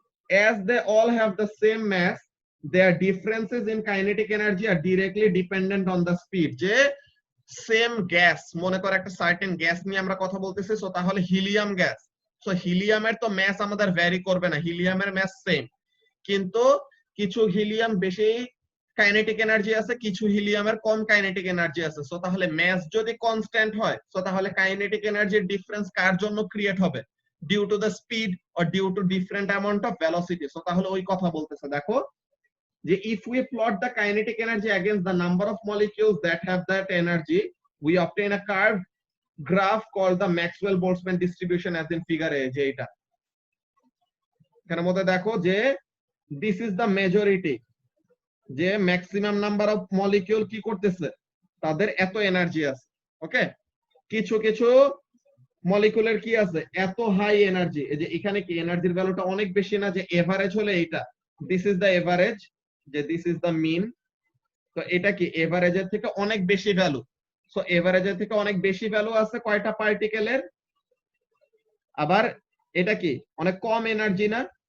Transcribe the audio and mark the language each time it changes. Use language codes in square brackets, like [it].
[en] As they all have the same mass, their differences in kinetic energy are directly dependent on the speed, [bn] যে same gas, মনে করো একটা certain gas নিয়ে আমরা কথা বলতেছি, সো তাহলে হিলিয়াম গ্যাস, সো হিলিয়ামের তো ম্যাস আমাদের ভ্যারি করবে না, হিলিয়ামের ম্যাস সেম, কিন্তু কিছু হিলিয়াম বেশি কাইনেটিক এনার্জি আছে, কিছু হিলিয়ামের কম কাইনেটিক এনার্জি আছে। সো তাহলে ম্যাস যদি কনস্ট্যান্ট হয়, সো তাহলে কাইনেটিক এনার্জির ডিফারেন্স কার জন্য ক্রিয়েট হবে, [en] Due to the speed or due to different amount of velocity. [bn] So তাহলে ওই কথা বলতেছে দেখো, [en] যে if we plot the kinetic energy against the number of molecules that have that energy, we obtain a curved graph called the Maxwell-Boltzmann distribution, as in figure A, [bn] যে এটা এখানের মধ্যে দেখো [en] যে this is the majority, যে [bn] maximum number of molecule কি করতেছে, তাদের এত এনার্জি আছে, [en] Okay. [bn] কিছু কিছু মলিকিউলের কি আছে এত হাই এনার্জি, এই যে এখানে কি এনার্জির ভ্যালুটা অনেক বেশি না, যে এভারেজ হলে এইটা, [en] this is the average, [bn] যে [en] this is the mean, [bn] তো এটা কি এভারেজের থেকে অনেক বেশি ভ্যালু। সো এভারেজের থেকে অনেক বেশি ভ্যালু আছে কয়টা পার্টিকেলের, আবার এটা কি অনেক কম এনার্জি না,